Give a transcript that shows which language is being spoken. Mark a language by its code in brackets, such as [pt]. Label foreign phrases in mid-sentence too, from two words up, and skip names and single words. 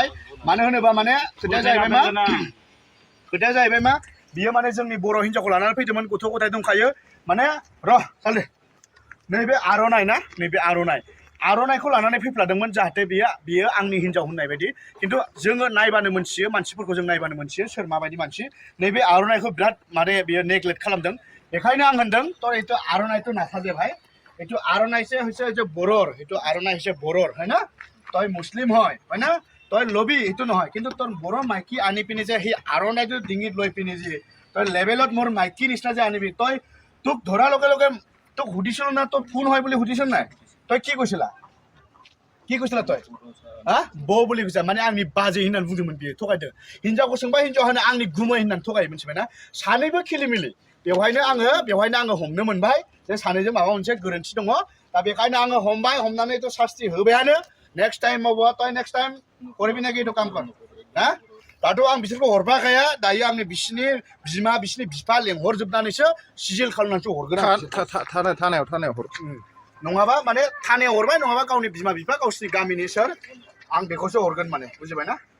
[brx] मानो होनोबा माने खोथाया जाहैबाय मा बियो माने जोंनि बर' हिन्जावखौ लानानै फैदोंमोन गथ' गथाय दंखायो माने सालदे नैबे आर'नाइ ना नैबे आर'नाइखौ लानानै फैफ्लादोंमोन जाहाथे बियो आंनि हिन्जाव होननाय बायदि खिन्थु जोङो नायबानो मोनथियो मानसिफोरखौ जों नायबानो मोनथियो सोर माबायदि मानसि नैबे आर'नाइखौ बिराद माने बियो नेग्लेक्ट खालामदों बेखायनो आं होनदों [as] তোর এইটো আরনাইটো নাথাকে ভাই এইটো আরনাইছে হৈছে যে বড়োর এইটো আরনাই হৈছে বড়োর হয় না তই মুছলিম হয় না তই লবি এইটো নহয় কিন্তু তোর বড়ো মাইকী আনি পিনি যে সেই আরনাইটো ডিঙিত লৈ পিনি যে তই লেভেলত মোৰ মাইকী নিচিনা যে আনিবি তই তোক ধৰাৰ লগে লগে তোক সুধিছিল না তোৰ কোন হয় বুলি সুধিছিল নাই তই কি কৈছিলা তই হা বৌ বুলি কৈছা মানে [brx] आंनि बाजै होननानै बुंदोंमोन बियो थगायदों हिन्जावखौ सोंबाय हिन्जाव होनो आंनि गुमै होननानै थगायो मिथिबायना सानैबो खिलिमिलि बेवहायनो आङो हमनो मोनबाय जे सानैजों माबा मोनसे गोरोन्थि दङ दा बेखायनो आङो हमनानैथ' सास्ति होबायानो नेक्स्ट टाइमावबो [as] तय [en] next time [as] কৰবি নাকি এটু [brx] कामखौ हा दाथ' आं बिसोरखौ हरफाखाया दायो आंनि बिसिनि बिमा बिसिनि बिफा लेंहरजोबनानैसो सिजिल खालामनानैसो हरगोन आं थानायाव हर नङाबा माने थानायाव हरबाय नङाबा गावनि बिमा बिफा गावसिनि गामिनि सोर आं बेखौसो हरगोन माने बुजिबायना